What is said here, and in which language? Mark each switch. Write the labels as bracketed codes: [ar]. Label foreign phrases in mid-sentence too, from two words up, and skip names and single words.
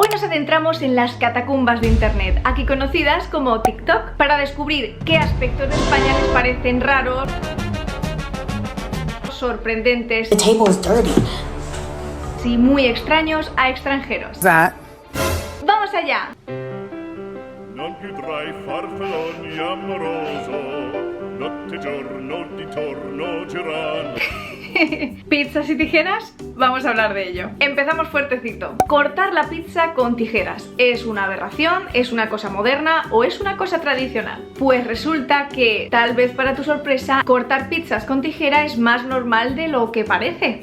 [es] nos adentramos en las catacumbas de internet, aquí conocidas como TikTok, para descubrir qué aspectos de España les parecen raros, sorprendentes y muy extraños a extranjeros. ¡Vamos allá! [it] Non più tra i farfalloni amoroso, notte giorno di torno girano. [es] ¿Pizzas y tijeras? Vamos a hablar de ello. Empezamos fuertecito. Cortar la pizza con tijeras. ¿Es una aberración? ¿Es una cosa moderna? ¿O es una cosa tradicional? Pues resulta que, tal vez para tu sorpresa, cortar pizzas con tijera es más normal de lo que parece.